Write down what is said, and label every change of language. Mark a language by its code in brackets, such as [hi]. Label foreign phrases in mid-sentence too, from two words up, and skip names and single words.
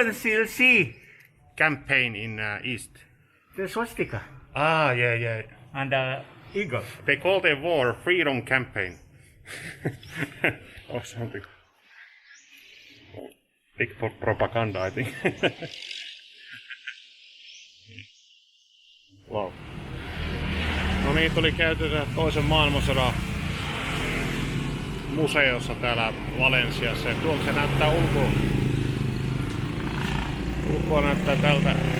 [en] can still see campaign in East. the swastika Ah, yeah, yeah. and the eagle. They call their war freedom campaign. Or something. Big propaganda, I think. Wow. [fi] No niin, tuli käytyä toisen maailmansodan museossa täällä Valensiassa. Ja tuolta se näyttää ulkoa näyttää tältä.